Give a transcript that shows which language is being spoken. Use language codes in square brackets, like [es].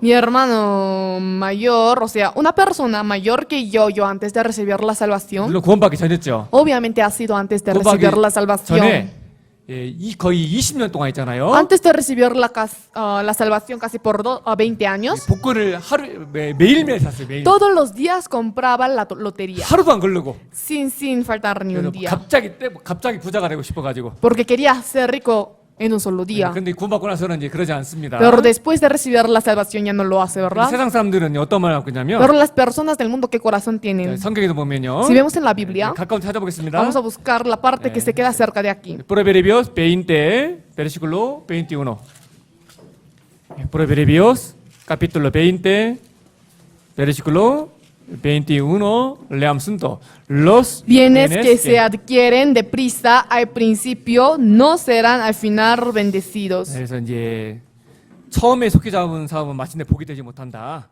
[es] Mi hermano mayor, o sea, una persona mayor que yo antes de recibir la salvación, [ko] 물론 구원받기 전이었죠. [es] obviamente ha sido antes de [ko] 구원받기 [es] recibir la salvación. [ko] 전에 이 거의 20년 동안 있잖아요. [es] Antes de recibir la salvación casi por 20 años, [ko] 복권을 매일매일 샀어요. 매일. [es] todos los días compraba la lotería, [ko] 하루도 안 걸르고. [es] sin faltar ni un [ko] 그래서 [es] día, [ko] 갑자기 부자가 되고 싶어가지고. [es] porque quería ser rico en un solo día. [ko] 근데 구원받고 나서는 이제 그러지 않습니다. [es] Pero después de recibir la salvación ya no lo hace, ¿verdad? [ko] 세상 사람들은 어떤 말을 하고 있냐면 [es] Pero las personas del mundo, ¿qué corazón tienen? [ko] 성경에도 보면요. [es] Si vemos en la Biblia, [ko] 가까운 찾아보겠습니다. [es] vamos a buscar la parte que se queda cerca de aquí. Proverbios 20, versículo 21. Proverbios capítulo 20, versículo 21. Leamos juntos. Los Bienes que se adquieren deprisa al principio no serán al final bendecidos. [ko] 그래서 이제 처음에 속히 잡은 사업은 마침내 복이 되지 못한다.